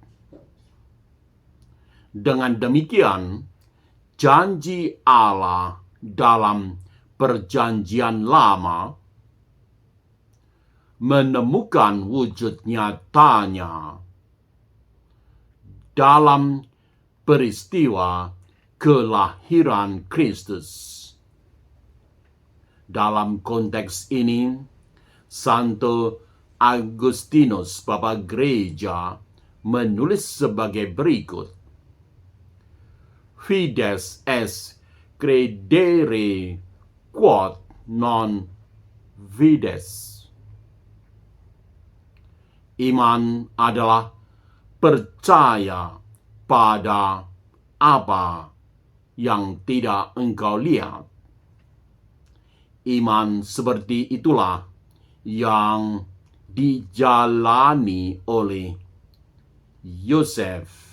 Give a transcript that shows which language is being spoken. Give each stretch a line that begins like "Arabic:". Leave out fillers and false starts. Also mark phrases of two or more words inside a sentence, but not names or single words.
Indonesian: Dengan demikian, janji Allah dalam Perjanjian Lama menemukan wujud nyatanya dalam peristiwa kelahiran Kristus. Dalam konteks ini, Santo Agustinus, Bapa Gereja, menulis sebagai berikut:
Latin: Fides est credere quod non vides.
Indonesian: Iman adalah percaya pada apa yang tidak engkau lihat. Iman seperti itulah yang dijalani oleh Yosef.